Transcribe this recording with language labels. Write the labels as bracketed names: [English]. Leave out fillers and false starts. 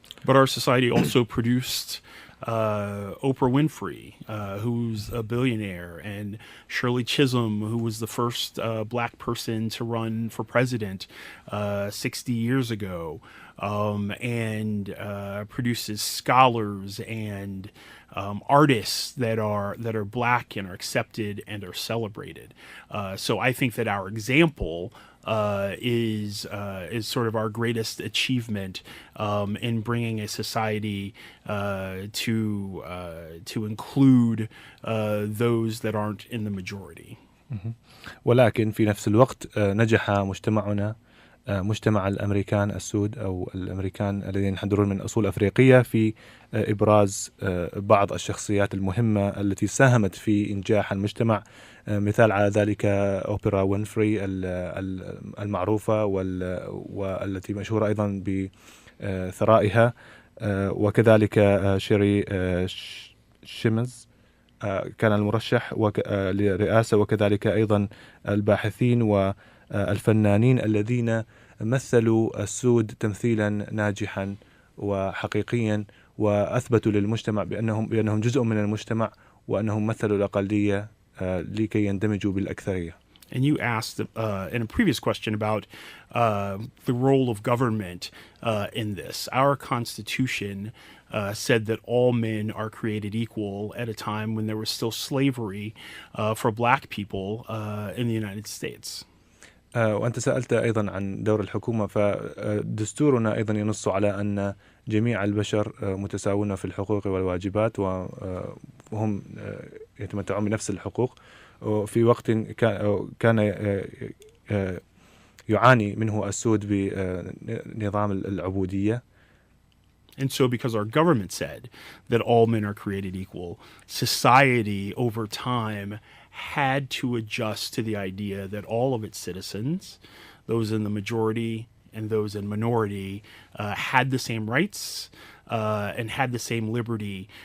[English] But our society also produced Oprah Winfrey, who's a billionaire, and Shirley Chisholm, who was the first Black person to run for president 60 years ago, and produces scholars and artists that are Black and are accepted and are celebrated. So I think that our example is sort of our greatest achievement in bringing a society to include those that aren't in the majority. [Arabic] ولكن في نفس الوقت نجح مجتمعنا، مجتمع الأمريكان السود أو الأمريكان الذين ينحدرون من أصول أفريقية، في إبراز بعض الشخصيات المهمة التي ساهمت في إنجاح المجتمع. مثال على ذلك أوبرا وينفري المعروفة والتي مشهورة أيضا بثرائها، وكذلك شيري شيمز كان المرشح للرئاسة، وكذلك أيضا الباحثين والفنانين الذين مثلوا السود تمثيلا ناجحا وحقيقيا، وأثبتوا للمجتمع بأنهم جزء من المجتمع وأنهم مثلوا الأقلية لكي يندمجوا بالأكثرية. [English] And you asked in a previous question about the role of government in this. Our Constitution said that all men are created equal at a time when there was still slavery for Black people in the United States. [Arabic] وأنت سألت أيضا عن دور الحكومة، فدستورنا أيضا ينص على أن جميع البشر متساوون في الحقوق والواجبات، وهم يتمتعون بنفس الحقوق. وفي وقت كان يعاني منه السود بنظام العبودية. [English] And so because our government said that all men are created equal, society over time had to adjust to the idea that all of its citizens, those in the majority and those in minority, had the same rights and had the same liberty.